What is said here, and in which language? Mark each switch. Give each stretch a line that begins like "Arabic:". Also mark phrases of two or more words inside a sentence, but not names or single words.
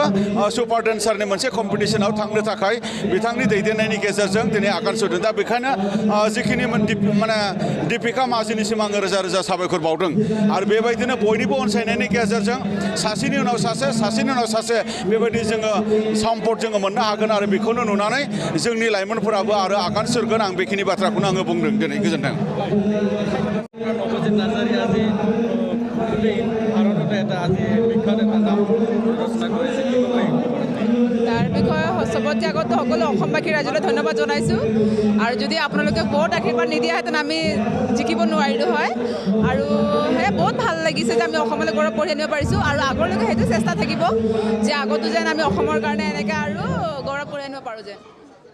Bodo: सुपार डेन्सारनि मोनसे कम्पिटिसनाव थांनो थाखाय बिथांनि दैदेननायनि गेजेरजों दिनै आगान सुरदों दा बेखायनो जिखिनि माने दीपिका माजिनिसिम आङो रोजा रोजा साबायखर बावदों आरो बेबायदिनो बयनिबो अनसायनायनि गेजेरजों सासेनि उनाव सासे बेबायदि जोङो सम्पद जोङो मोननो हागोन आरो बेखौनो नुनानै जोंनि लाइमोनफोराबो आरो आगान सुरगोन आं बेखिनि बाथ्राखौनो आङो बुंदों दिनै गोजोन्थों
Assamese: নবজিত নাৰ্জাৰী আজি ভাৰততে এটা আজি বিখ্যাত এটা নাম ৰচনা কৰিছে কি ক'ব লাগিব তাৰ বিষয়ে চবতকৈ আগত সকলো অসমবাসী ৰাইজলৈ ধন্যবাদ জনাইছোঁ আৰু যদি আপোনালোকে বহুত আশীৰ্বাদ নিদিয়াহেঁতেন আমি জিকিব নোৱাৰিলোঁ হয় আৰু সেয়া বহুত ভাল লাগিছে যে আমি অসমলৈ গৌৰৱ কঢ়িয়াই আনিব পাৰিছোঁ আৰু আগলৈকে সেইটো চেষ্টা থাকিব যে আগতো যেন আমি অসমৰ কাৰণে এনেকৈ আৰু গৌৰৱ কঢ়িয়াই আনিব পাৰোঁ যেন